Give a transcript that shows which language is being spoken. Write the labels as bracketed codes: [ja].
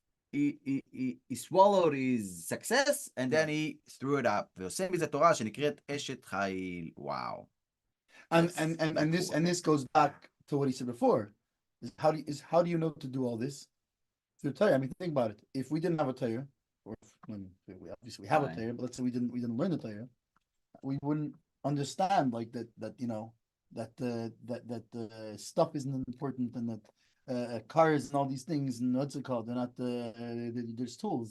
[en] He swallowed his success, and then he threw it up. [he] ועושה מזה תורה שנקראת אשת חיל. [en] Wow. And this goes back to what he said before. How do you know to do all this? Through Torah. I mean, think about it. If we didn't have a Torah, or we obviously have a Torah, but let's say we didn't learn the Torah, we wouldn't understand like that the stuff isn't important, and that cars and all these things, and what's it called? They're not there's tools.